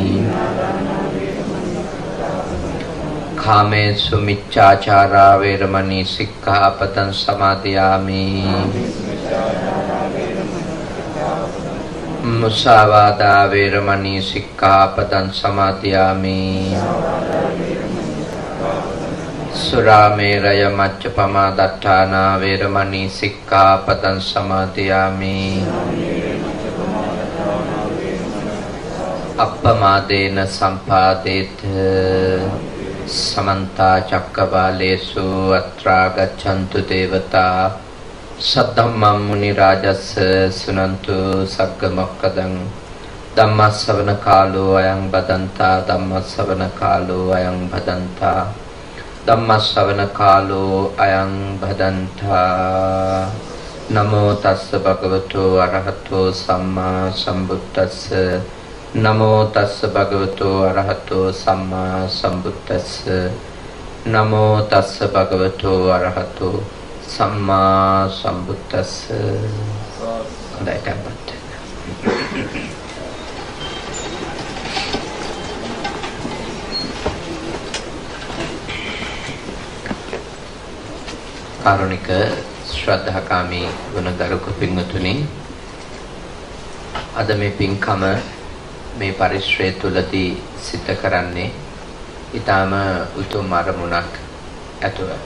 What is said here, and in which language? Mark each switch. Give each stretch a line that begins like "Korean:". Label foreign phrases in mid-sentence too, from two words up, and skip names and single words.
Pali: คาเมสุมิจฉาจาราเวรมณีสิกขาปดังสมาธิยามิมุสาวาทาเวรมณีสิกขาปดังสมาธิยามิสุราเมรยมัจจปมาดัฏฐานาเวรมณีสิกขาปดังสมาธิยามิ อัปปมาเดนะสัมปาเดตสมันตาจักกวาเล สุอัตรากัจฉันตุเทวตา Saddhammam muni rajassa sunantu sagga mokkadang Dhammasavana kaalo ayang badanta Dhammasavana kaalo ayang badanta Dhammasavana kaalo ayang badanta Namo tassa bhagavato arahato samma sambuddhassa Namo tassa bhagavato arahato samma sambuddhassa Namo tassa bhagavato arahato සම්මා සම්බුද්දස්ස හොඳයි tempත්
Sinhala: කාරුණික ශ්‍රද්ධාකාමී ගුණගරුක පින්වතුනි අද මේ පින්කම මේ පරිශ්‍රය තුලදී සිද්ධ කරන්නේ ඊටාම උතුම් අරමුණක් ඇතුව